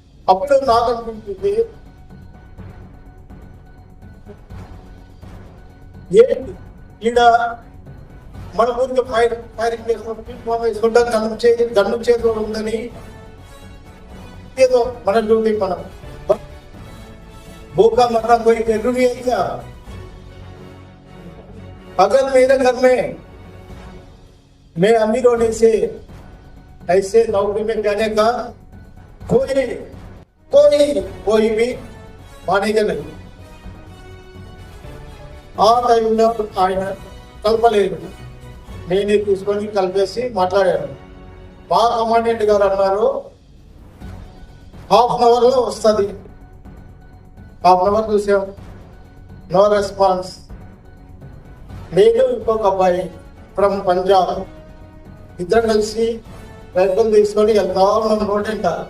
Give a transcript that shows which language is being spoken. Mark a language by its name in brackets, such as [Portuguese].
[Telugu] అప్పుడు నాకు అనిపించింది, ఏంటి ఈడ మన ఊరికి ఫైరింగ్ వేసుకుంటా గన్ను చేతిలో ఉందని ఏదో మన డ్యూటీ మనం [Hindi] भूखा मरना कोई जरूरी है क्या? अगर मेरे घर में मैं अमीर होने से ऐसे नौकरी में जाने का कोई भी मानेगा नहीं. [Telugu] ఆ టైంలో ఆయన కలపలేదు, నేనే తీసుకొని కలిపేసి మాట్లాడాను. మా కమాండెంట్ గారు అన్నారు, ½ అవర్లో వస్తుంది. ½ అవర్ చూసాం, నో రెస్పాన్స్. నేను ఇంకొక అబ్బాయి ఫ్రమ్ పంజాబ్ ఇద్దరు కలిసి రైఫిల్ తీసుకొని వెళ్తా ఉన్నాం రోడ్డంట.